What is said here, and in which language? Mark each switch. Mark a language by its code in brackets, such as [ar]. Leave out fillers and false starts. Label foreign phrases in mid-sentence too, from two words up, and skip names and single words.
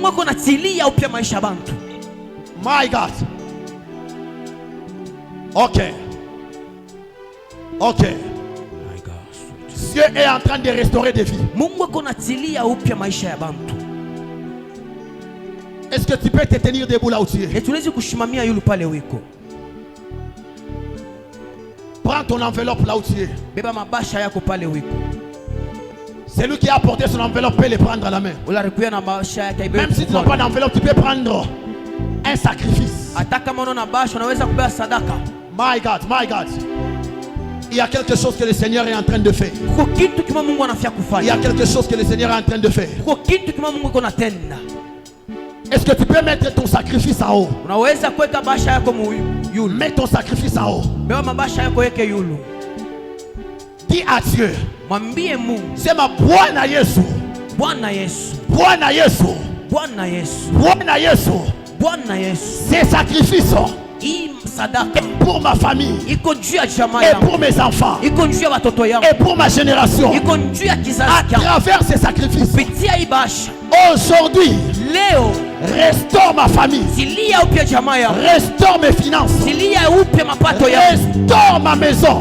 [en] My God. Ok. [fr] Dieu est en train de restaurer des vies. Est-ce que tu peux te tenir debout là où tu es? [sw] tunaweza kushimamia yule pale wiko. [fr] Prends ton enveloppe là où tu es. [sw] Beba mabasha yako pale wiko. [fr] Celui qui a apporté son enveloppe peut le prendre à la main. Même si tu n'as pas d'enveloppe, tu peux prendre un sacrifice. [en] My God, my God. [fr] Il y a quelque chose que le Seigneur est en train de faire. Il y a quelque chose que le Seigneur est en train de faire. Est-ce que tu peux mettre ton sacrifice en haut? Mets ton sacrifice en haut. Dis à Dieu. C'est ma [sw] Bwana Yesu. Bwana Yesu. Bwana Yesu. Bwana Yesu. Bwana Yesu. Bwana Yesu. [fr] Ces sacrifices pour ma famille et pour mes enfants et pour ma génération, à travers ces sacrifices, aujourd'hui, restaure ma famille, restaure mes finances, restaure ma maison.